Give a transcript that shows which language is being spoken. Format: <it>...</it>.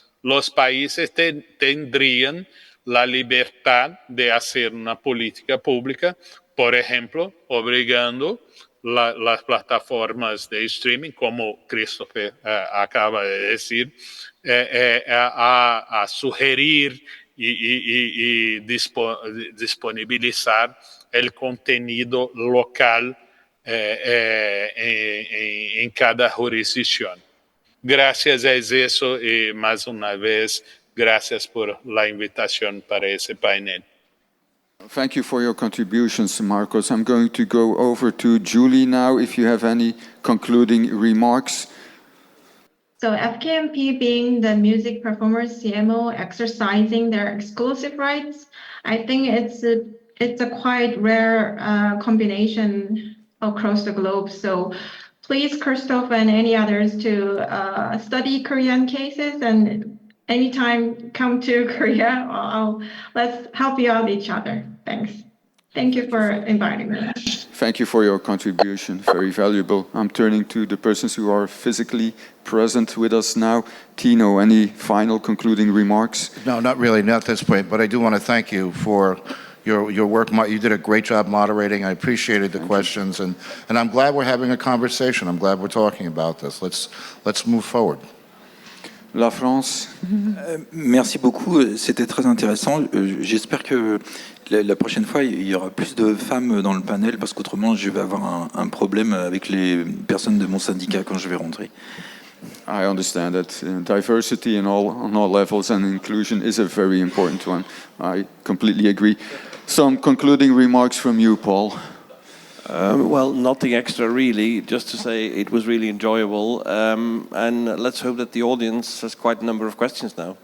<es>los países tendrían la libertad de hacer una política pública, por ejemplo, obligando las plataformas de streaming, como Christophe acaba de decir, a sugerir y disponibilizar el contenido local en cada jurisdicción. Gracias a eso y más una vez, gracias por la invitación para ese panel.</es> <en>Thank you for your contributions, Marcos. I'm going to go over to Julie now, if you have any concluding remarks. So FKMP being the music performers CMO exercising their exclusive rights, I think it's a quite rare combination across the globe. So please, Christophe and any others, to study Korean cases, and anytime come to Korea, let's help you out each other. Thanks. Thank you for inviting me. Thank you for your contribution, very valuable. I'm turning to the persons who are physically present with us now. Tino, any final concluding remarks? No, not really, not at this point, but I do want to thank you for your work. You did a great job moderating. I appreciated the questions, and I'm glad we're having a conversation. I'm glad we're talking about this. Let's move forward.</en> <fr>La France. Merci beaucoup, c'était très intéressant. J'espère que la prochaine fois, il y aura plus de femmes dans le panel, parce qu'autrement, je vais avoir un problème avec les personnes de mon syndicat quand je vais rentrer.</fr> <en>I understand that diversity on all levels and inclusion is a very important one. I completely agree. Some concluding remarks from you, Paul. Well, nothing extra really, just to say it was really enjoyable, and let's hope that the audience has quite a number of questions now.</en>